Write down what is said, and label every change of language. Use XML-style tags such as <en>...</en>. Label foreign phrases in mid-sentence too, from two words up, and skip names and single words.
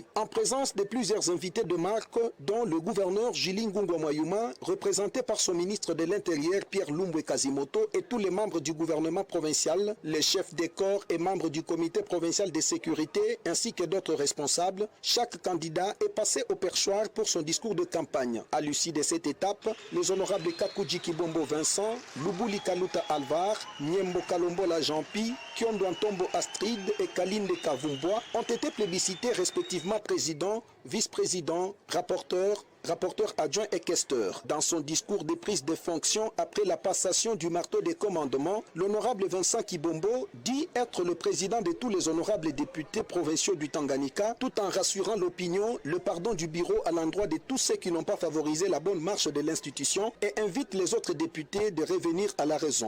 <fr>En présence de plusieurs invités de marque, dont le gouverneur Julie Ngungo Mwayuma, représenté par son ministre de l'Intérieur Pierre Lumbwe Kazimoto et tous les membres du gouvernement provincial, les chefs des corps et membres du comité provincial de sécurité, ainsi que d'autres responsables, chaque candidat est passé au perchoir pour son discours de campagne. À l'issue de cette étape, les honorables Kakuji Kibombo Vincent, Lubuli Kaluta Alvar, Niembo Kalombola Jean-Pi, Kiondo Antombo Astrid et Kalinde Kavumboa ont été plébiscités respectivement président, vice-président, rapporteur adjoint et questeur. Dans son discours de prise de fonction après la passation du marteau des commandements, l'honorable Vincent Kibombo dit être le président de tous les honorables députés provinciaux du Tanganyika, tout en rassurant l'opinion, le pardon du bureau à l'endroit de tous ceux qui n'ont pas favorisé la bonne marche de l'institution et invite les autres députés de revenir à la raison.</fr>